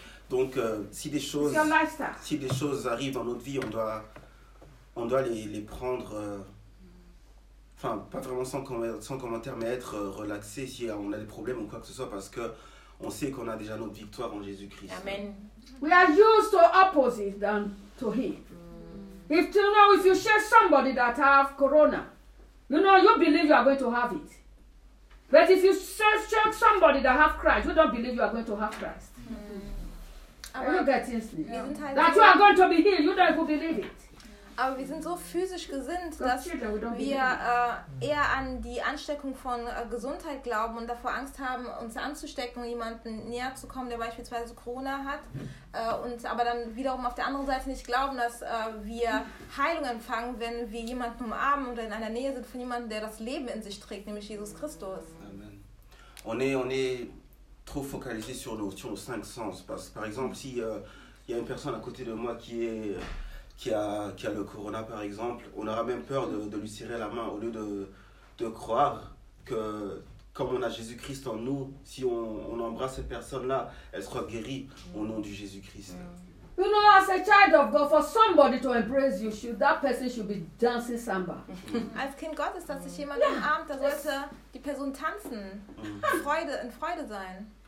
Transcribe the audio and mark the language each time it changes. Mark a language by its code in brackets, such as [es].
[fr] Donc, si des choses arrivent dans notre vie, on doit les prendre, enfin, pas vraiment sans commentaire, mais être relaxé si on a des problèmes ou quoi que ce soit, parce que on sait qu'on a déjà notre victoire en Jésus-Christ. Amen. [en] We are used to opposite than to him. If you know, if you share somebody that have corona, you know, you believe you are going to have it. But if you search somebody that have Christ, you don't believe you are going to have Christ. Mm. Are you getting me? Yeah. That you are going to be healed, you don't even believe it. [de] Aber wir sind so physisch gesinnt, dass wir eher an die Ansteckung von Gesundheit glauben und davor Angst haben, uns anzustecken und jemanden näher zu kommen, der beispielsweise Corona hat. Und aber dann wiederum auf der anderen Seite nicht glauben, dass wir Heilung empfangen, wenn wir jemanden umarmen oder in einer Nähe sind von jemandem, der das Leben in sich trägt, nämlich Jesus Christus. Amen. [fr] On est trop focalisé sur nos cinq sens. Parce, par exemple, si il y a une personne à côté de moi qui a le corona, par exemple, on aura même peur de lui serrer la main au lieu de croire que, comme on a Jésus-Christ en nous, si on embrasse cette personne-là, elle sera guérie au nom du Jésus-Christ. [en] You know, as a child of God, for somebody to embrace you, that person should be dancing samba. [de] Als Kind Gottes, dass sich jemand umarmt, da sollte die Person tanzen, in Freude sein.